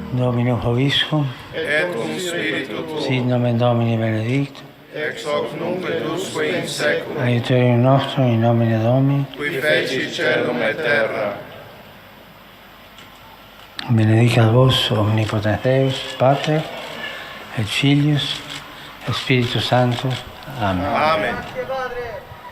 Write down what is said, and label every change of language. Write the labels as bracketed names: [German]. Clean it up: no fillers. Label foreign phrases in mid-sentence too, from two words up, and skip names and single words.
[Latin] Dominus Vobiscum, et cum spiritu tuo, sit nomen Domini benedictum, ex hoc nunc et usque in seculum, aiuterium nostrum in nomine Domini, qui feci caelum et terra. benedicat vos omnipotens Deus, Pater, et Filius, et Spiritus Sanctus. Amen. Amen.